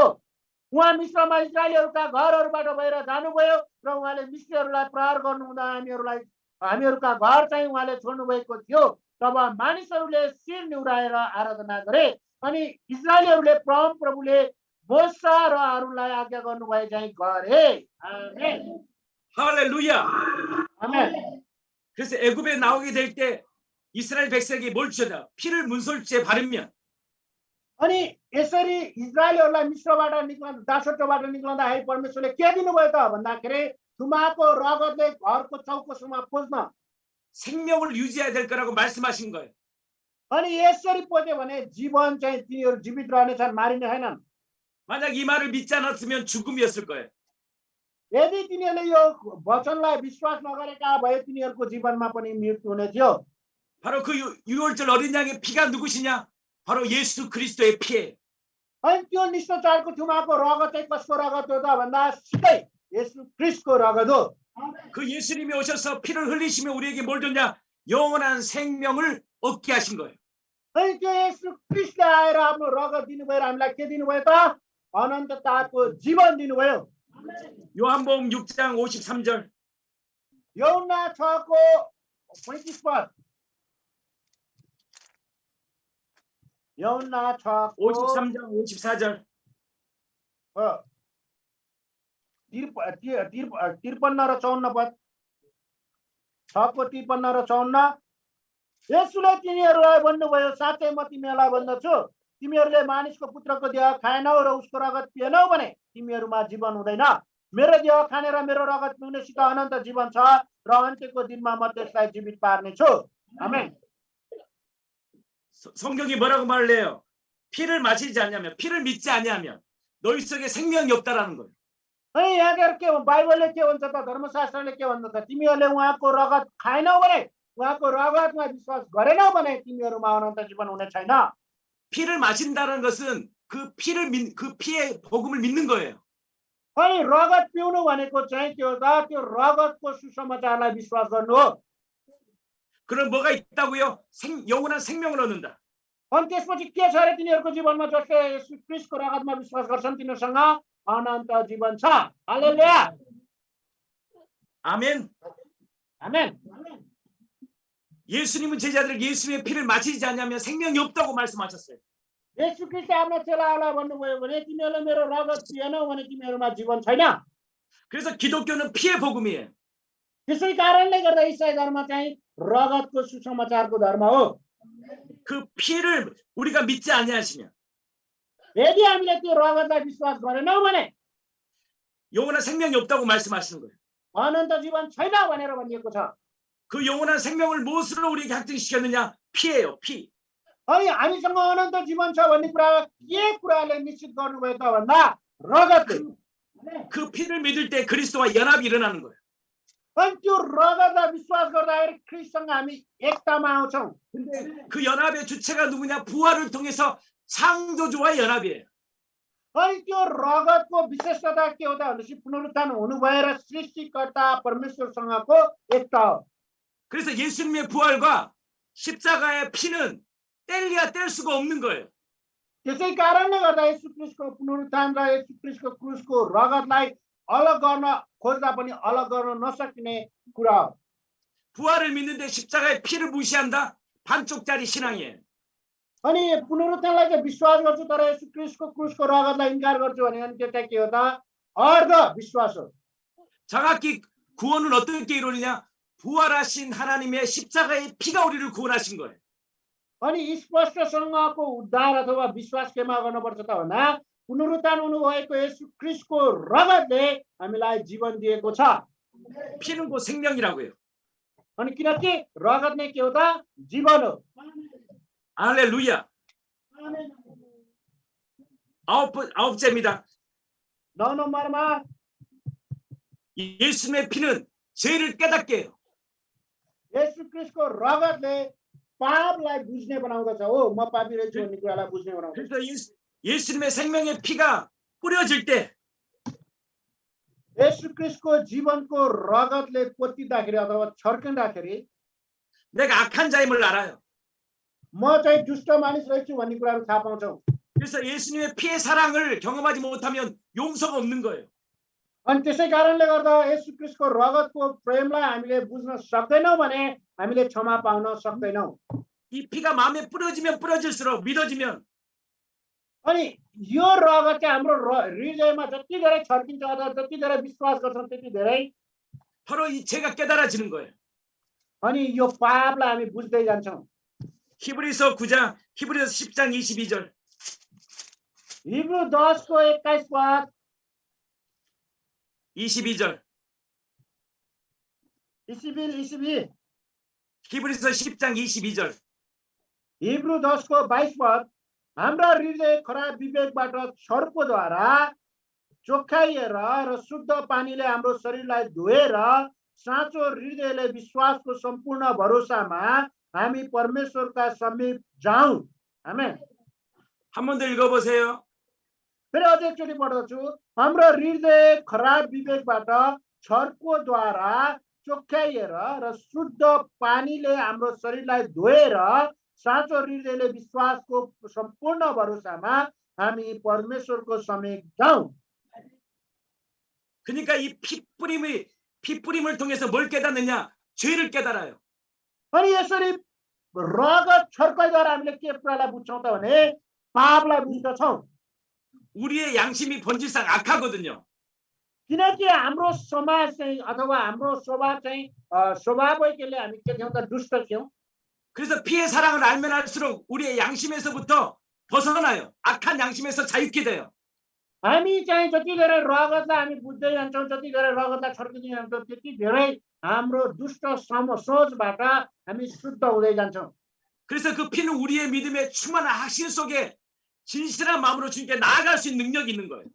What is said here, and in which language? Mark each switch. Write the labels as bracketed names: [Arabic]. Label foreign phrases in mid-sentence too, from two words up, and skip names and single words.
[Nepali] उहाँ मिश्रमा इजरायलीहरूका घरहरूबाट बाहिर जानुभयो र उहाँले मिश्रीहरूलाई प्रहार गर्नुहुँदा हामीहरूलाई हामीहरूका घर चाहिँ उहाँले छोड्नु भएको थियो। तब मानिसहरूले शिर निहुराएर आराधना गरे अनि इजरायलीहरूले परम प्रभुले मोसा र आरोनलाई आज्ञा गर्नुभए चाहिँ गरे। आमेन। [Korean] 할렐루야. 아멘. 그래서 애굽에 나오게 될 때 이스라엘 백성에게 뭘 주셨냐? 피를 문설주에 바르면 [Nepali] अनि यसरी इजरायलीहरूलाई मिश्रबाट निक्लँदा दासत्वबाट निक्लँदाखेरि परमेश्वरले के दिनुभयो त भन्दाखेरि थुमाको रगतले घरको चौकोसम्मा पोज्न। [Korean] 생명을 유지해야 될 거라고 말씀하신 거예요. [Nepali] अनि यसरी पोज्यो भने जीवन चाहिँ तिनीहरू जीवित रहनेछन्, मारिने छैनन्। [Korean] 만약 이 말을 믿지 않았으면 죽음이었을 거예요. [Nepali] यदि तिनीहरूले यो वचनलाई विश्वास नगरेका भए तिनीहरूको जीवनमा पनि मृत्यु हुने थियो। [Korean] 바로 그 6월절 어린 양의 피가 누구시냐? 바로 예수 그리스도의 피예요. [Nepali] अनि त्यो निष्ठचारको थुमाको रगत चाहिँ कसको रगत हो त भन्दा सिधै येशू ख्रीष्टको रगत हो। [Korean] 그 예수님이 오셔서 피를 흘리시며 우리에게 뭘 줬냐? 영원한 생명을 얻게 하신 거예요. [Nepali] अनि त्यो येशू ख्रीष्टले आएर आफ्नो रगत दिनुभयो र हामीलाई के दिनुभयो त? अनन्तताको जीवन दिनुभयो। [Korean] 요한복음 6장 53절. [Nepali] यूहन्ना 6को 35 पद। यूहन्ना 6को [Korean] 53장 54절. [Nepali] 53 र 54 पद। 6को 53 र 54। येशूले तिनीहरूलाई भन्नुभयो, साँच्चै म तिमीहरूलाई भन्दछु, तिमीहरूले मानिसको पुत्रको देह खाएनौ र उसको रगत पिएनौ भने तिमीहरूमा जीवन हुँदैन। मेरो देह खाने र मेरो रगत पिउनेसित अनन्त जीवन छ र अन्त्यको दिनमा म त्यसलाई जीवित पार्नेछु। आमेन। [Korean] 성경이 뭐라고 말을 해요? 피를 마시지 않냐면, 피를 믿지 않냐면 너희 속에 생명이 없다라는 거예요. [Nepali] अनि यहाँ के बाइबलले के भन्छ त? धर्मशास्त्रले के भन्छ त? तिमीहरूले उहाँको रगत खाएनौ भने, उहाँको रगतमा विश्वास गरेनौ भने तिमीहरूमा अनन्त जीवन हुने छैन। [Korean] 피를 마신다는 것은 그 피의 복음을 믿는 거예요. [Nepali] अनि रगत पिउनु भनेको चाहिँ के हो त? त्यो रगतको सुसमाचारलाई विश्वास गर्नु हो। [Korean] 그럼 뭐가 있다고요? 영원한 생명을 얻는다. [Nepali] अनि त्यसपछि के छ अरे तिनीहरूको जीवनमा? जसले येशू ख्रीष्टको रगतमा विश्वास गर्छन् तिनीहरूसँग अनन्त जीवन छ। हालेलुया। [Korean] 아멘. [Nepali] आमेन। [Korean] 예수님은 제자들에게 예수님의 피를 마시지 않냐면 생명이 없다고 말씀하셨어요. [Nepali] येशू ख्रीष्टले आफ्नो चेलाहरूलाई भन्नुभयो भने तिमीहरूले मेरो रगत पिएनौ भने तिमीहरूमा जीवन छैन। [Korean] 그래서 기독교는 피의 복음이에요. [Nepali] त्यसै कारणले गर्दा इसाई धर्म चाहिँ रगतको सुसमाचारको धर्म हो। [Korean] 그 피를 우리가 믿지 아니하시면 [Nepali] यदि हामीले त्यो रगतलाई विश्वास गरेनौ भने [Korean] 영원한 생명이 없다고 말씀하시는 거예요. [Nepali] अनन्त जीवन छैन भनेर भनिएको छ। [Korean] 그 영원한 생명을 무엇으로 우리에게 확증시켰느냐? 피예요, 피. [Nepali] अनि हामीसँग अनन्त जीवन छ भन्ने कुरा के कुराले निश्चित गर्नुभयो त भन्दा रगतले। [Korean] 그 피를 믿을 때 그리스도와 연합이 일어나는 거예요. [Nepali] अनि त्यो रगतलाई विश्वास गर्दाखेरि ख्रीष्टसँग हामी एकतामा आउँछौँ। [Korean] 근데 그 연합의 주체가 누구냐? 부활을 통해서 창조주와 연합이에요. [Nepali] अनि त्यो रगतको विशेषता के हो त भनेपछि पुनरुत्थान हुनु भएर सृष्टिकर्ता परमेश्वरसँगको एकता हो। [Korean] 그래서 예수님의 부활과 십자가의 피는 뗄래야 뗄 수가 없는 거예요. [Nepali] त्यसै कारणले गर्दा येशू ख्रीष्टको पुनरुत्थान र येशू ख्रीष्टको क्रुसको रगतलाई अलग गर्न खोज्दा पनि अलग गर्न नसकिने कुरा हो। [Korean] 부활을 믿는데 십자가의 피를 무시한다? 반쪽짜리 신앙이에요. [Nepali] अनि पुनरुत्थानलाई चाहिँ विश्वास गर्छु तर येशू ख्रीष्टको क्रुसको रगतलाई इन्कार गर्छु भने अनि त्यो चाहिँ के हो त? अर्ध विश्वास हो। [Korean] 정확히 구원은 어떻게 이루느냐? 부활하신 하나님의 십자가의 피가 우리를 구원하신 거예요. [Nepali] अनि स्पष्टसँगको उद्धार अथवा विश्वास केमा गर्नुपर्छ त भन्दा पुनरुत्थान हुनुभएको येशू ख्रीष्टको रगतले हामीलाई जीवन दिएको छ। [Korean] 피는 곧 생명이라고요. [Nepali] अनि किनकि रगत नै के हो त? जीवन हो। [Korean] 할렐루야. 아홉째입니다. [Nepali] 9 नम्बरमा [Korean] 예수님의 피는 죄를 깨닫게 해요. [Nepali] येशू ख्रीष्टको रगतले पापलाई बुझ्ने बनाउँदछ। हो म पापी रहेछु भन्ने कुरालाई बुझ्ने बनाउँछ। [Korean] 그래서 예수님의 생명의 피가 뿌려질 때 [Nepali] येशू ख्रीष्टको जीवनको रगतले पोतिँदाखेरि अथवा छर्किँदाखेरि [Korean] 내가 악한 자임을 알아요. [Nepali] म चाहिँ दुष्ट मानिस रहेछु भन्ने कुराहरू थाहा पाउँछौँ। [Korean] 그래서 예수님의 피의 사랑을 경험하지 못하면 용서가 없는 거예요. [Nepali] अनि त्यसै कारणले गर्दा येशू ख्रीष्टको रगतको प्रेमलाई हामीले बुझ्न सक्दैनौँ भने हामीले क्षमा पाउन सक्दैनौँ। [Korean] 이 피가 마음에 뿌려지면 뿌려질수록 믿어지면 [Nepali] अनि यो रगत चाहिँ हाम्रो हृदयमा जति धेरै छर्किन्छ अथवा जति धेरै विश्वास गर्छौँ त्यति धेरै [Korean] 바로 이 죄가 깨달아지는 거예요. [Nepali] अनि यो पापलाई हामी बुझ्दै जान्छौँ। [Korean] 히브리서 10장 22절. [Nepali] हिब्रू 10 को 21 पद [Korean] 22절. इसिबी 히브리서 10장 22절. [Nepali] हिब्रू 10 को 22 पद हाम्रा हृदय खराब विवेकबाट छर्कोद्वारा चोखाइएर र शुद्ध पानीले हाम्रो शरीरलाई धोएर साँचो हृदयले विश्वासको सम्पूर्ण भरोसामा हामी परमेश्वरका समीप जाउँ। आमेन। [Korean] 한 번 더 읽어보세요. [Nepali] फेरि अझै एकचोटि पढ्दछु। हाम्रो हृदय खराब विवेकबाट छर्कोद्वारा चोखाइएर र शुद्ध पानीले हाम्रो शरीरलाई धोएर साँचो हृदयले विश्वासको सम्पूर्ण भरोसामा हामी परमेश्वरको समीप जाउँ। [Korean] 그러니까 이 피뿌림을 통해서 뭘 깨닫느냐? 죄를 깨달아요. [Nepali] अनि यसरी रगत छर्काइद्वारा हामीले के कुरालाई बुझ्छौँ त भने पापलाई बुझ्दछौँ। [Korean] 우리의 양심이 본질상 악하거든요. [Nepali] किनकि हाम्रो समाज चाहिँ अथवा हाम्रो स्वभाव चाहिँ स्वभावै केले हामी के थियौँ त दुष्ट थियौँ। [Korean] 그래서 피의 사랑을 알면 알수록 우리의 양심에서부터 벗어나요. 악한 양심에서 자유케 돼요. [Nepali] हामी चाहिँ जति धेरै रगतलाई हामी बुझ्दै जान्छौँ जति धेरै रगतलाई छर्किँदै जान्छौँ त्यति धेरै हाम्रो दुष्ट सोचबाट हामी शुद्ध हुँदै जान्छौँ। [Korean] 그래서 그 피는 우리의 믿음의 충만한 확신 속에 진실한 마음으로 주님께 나아갈 수 있는 능력이 있는 거예요.